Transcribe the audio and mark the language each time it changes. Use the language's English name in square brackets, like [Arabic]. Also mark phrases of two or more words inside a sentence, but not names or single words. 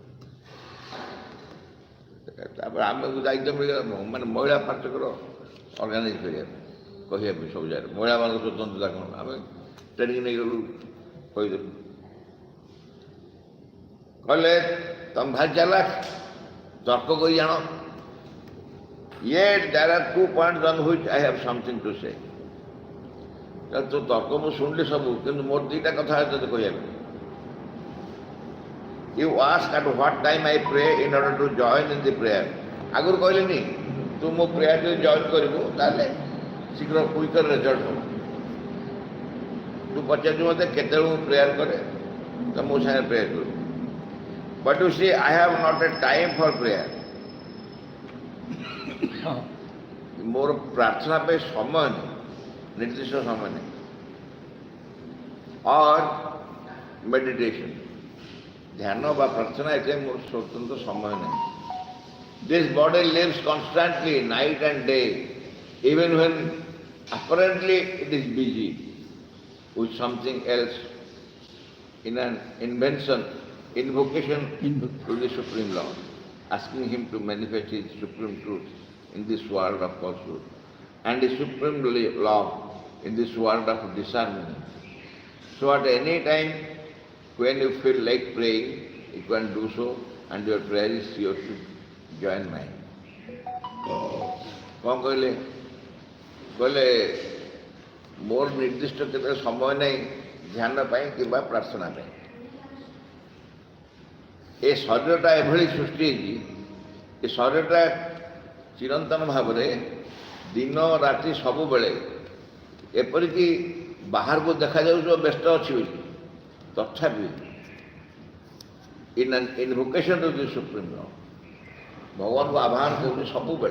[Odia] ତାପରେ ଆମକୁ ଦାୟିତ୍ୱ ମିଳିଗଲା ମାନେ ମହିଳା ପାଠକର ଅର୍ଗାନାଇଜ୍ କରିବା ପାଇଁ କହିବା ପାଇଁ ସବୁ ଜାଗାରେ ମହିଳାମାନଙ୍କ ସ୍ୱତନ୍ତ୍ରତା କ'ଣ ଆମେ ଟ୍ରେନିଂ ନେଇଗଲୁ କହିଦେଲୁ। କହିଲେ ତମେ ଭାରି ଚାଲାକ ତର୍କ କରି ଜାଣ। [English] Yet there are 2 points on which I have something to say. [Odia] तो तर्क ମୁଁ ଶୁଣିଲି ସବୁ କିନ୍ତୁ ମୋର 2ଟା କଥା ତତେ କହିବା ପାଇଁ। [English] You ask at what time I pray in order to join in the prayer. [Odia] ଆଗରୁ କହିଲେନି ତୁ ମୋ ପ୍ରେୟାର ଯଦି ଜଏନ୍ କରିବୁ ତାହେଲେ ଶୀଘ୍ର [English] quicker result [Odia] ହେବ। ତୁ ପଚାରୁଛୁ ମୋତେ କେତେବେଳେ ମୁଁ ପ୍ରେୟାର କରେ ତ ମୋ ସାଙ୍ଗେ ପ୍ରେୟାର କରୁ। [English] But you see, I have not a time for prayer. [Odia] ହଁ ମୋର ପ୍ରାର୍ଥନା ପାଇଁ ସମୟ ନାହିଁ, ନିର୍ଦ୍ଦିଷ୍ଟ ସମୟ ନାହିଁ। और मेडिटेशन ध्यान ବା ପ୍ରାର୍ଥନା ଏଥିରେ ମୋର ସ୍ୱତନ୍ତ୍ର ସମୟ ନାହିଁ। [English] This body lives constantly night and day, even when apparently it is busy with something else in an invocation to the Supreme Lord, asking Him to manifest His supreme truth in this world of falsehood and His supreme law in this world of disharmony. So at any time when you feel like praying, you can do so and your prayer is sure to join mine. [Odia] କ'ଣ କହିଲେ? କହିଲେ ମୋର ନିର୍ଦ୍ଦିଷ୍ଟ କେତେ ସମୟ ନାହିଁ ଧ୍ୟାନ ପାଇଁ କିମ୍ବା ପ୍ରାର୍ଥନା ପାଇଁ। ଏ ଶରୀରଟା ଏଭଳି ସୃଷ୍ଟି ହେଇଛି ଏ ଶରୀରଟା ଚିରନ୍ତନ ଭାବରେ ଦିନ ରାତି ସବୁବେଳେ ଏପରିକି ବାହାରକୁ ଦେଖାଯାଉଥିବ ବ୍ୟସ୍ତ ଅଛି ବୋଲି ତଥାପି [English] in invocation to the Supreme Lord [Odia] ଭଗବାନଙ୍କୁ ଆହ୍ୱାନ କରୁଛି ସବୁବେଳେ।